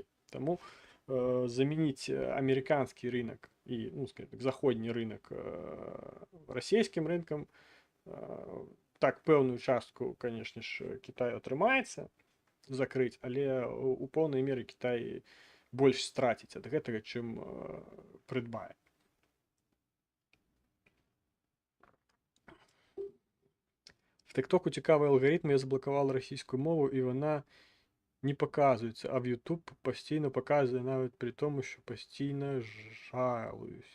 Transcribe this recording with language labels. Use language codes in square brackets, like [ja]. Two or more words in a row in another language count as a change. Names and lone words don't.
[be] Таму замяніць амерыканскі рынок і, ну, скажем так, заходні рынок расійскім рынкам, так, пэўную частку, канешне ж, Кітаю атрымаецца закрыць, але у поўнай меры Кітай больш страціць ад гэтага, чым прыдбае. [uk] В TikTok цікавий алгоритм, я заблокував російську мову і вона не показується, а в YouTube постійно показує навіть при тому, що постійно жалуюсь.